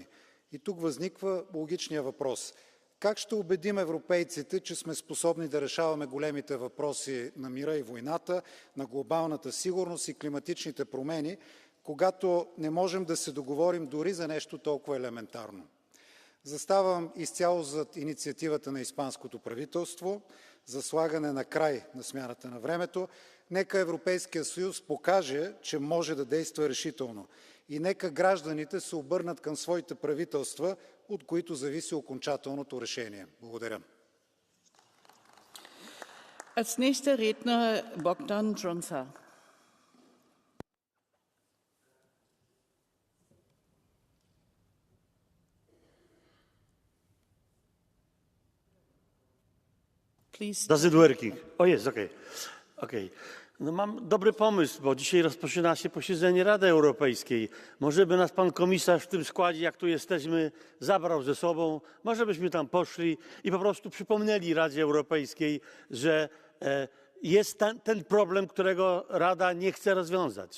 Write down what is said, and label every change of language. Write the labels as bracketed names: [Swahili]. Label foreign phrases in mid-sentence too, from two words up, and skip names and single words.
[Bulgarian] И тук възниква логичният въпрос. Как ще убедим европейците, че сме способни да решаваме големите въпроси на мира и войната, на глобалната сигурност и климатичните промени, когато не можем да се договорим дори за нещо толкова елементарно? Заставам изцяло зад инициативата на испанското правителство за слагане на край на смяната на времето. Нека Европейския съюз покаже, че може да действа решително. И нека гражданите се обърнат към своите правителства, от които зависи окончателното решение. Благодаря. [German] Als nächster Redner Bogdan Dronca. [English] Does it working? [Polish] O, jest, okej. Okay. No mam dobry pomysł, bo dzisiaj rozpoczyna się posiedzenie Rady Europejskiej. Może by nas pan komisarz w tym składzie, jak tu jesteśmy, zabrał ze sobą. Może byśmy tam poszli i po prostu przypomnieli Radzie Europejskiej, że jest ten problem, którego Rada nie chce rozwiązać.